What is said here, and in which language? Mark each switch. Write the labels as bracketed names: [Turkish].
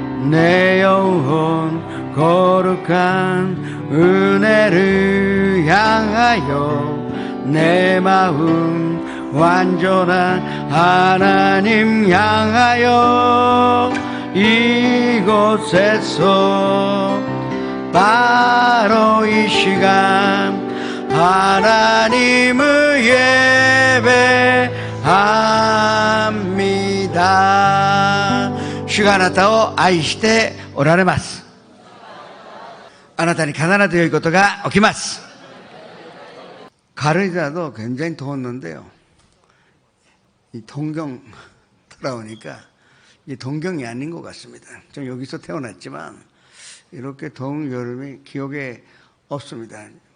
[Korean] 내 영혼 거룩한 은혜를 향하여 내 마음 완전한 하나님 향하여 이곳에서 바로 이 시간 하나님을 예배합니다. [Japanese] 主があなたを愛しておられます。あなたに必ず良いことが起きます。 [Korean] 가르치다도 굉장히 더웠는데요. 이 동경 돌아오니까 이 동경이 아닌 것 같습니다. 좀 여기서 태어났지만 이렇게 더운 여름이 기억에 없습니다.